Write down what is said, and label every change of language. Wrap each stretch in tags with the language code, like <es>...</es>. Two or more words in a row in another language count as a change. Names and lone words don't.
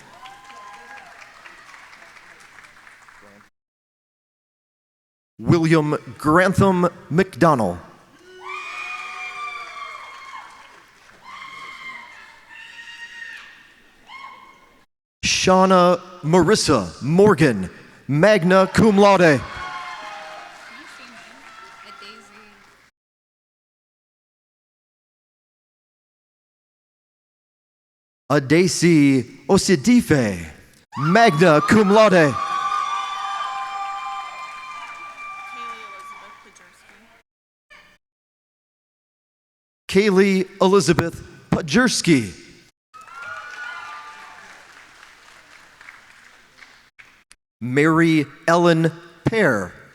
<en>William Grantham McDonnell. Shauna Marissa Morgan,</en> <la>magna cum laude.</la> <en>Adesi Osidife,</en> <la>magna cum laude.</la> <en>Kaylee Elizabeth Pajerski. Mary Ellen Pear.</en>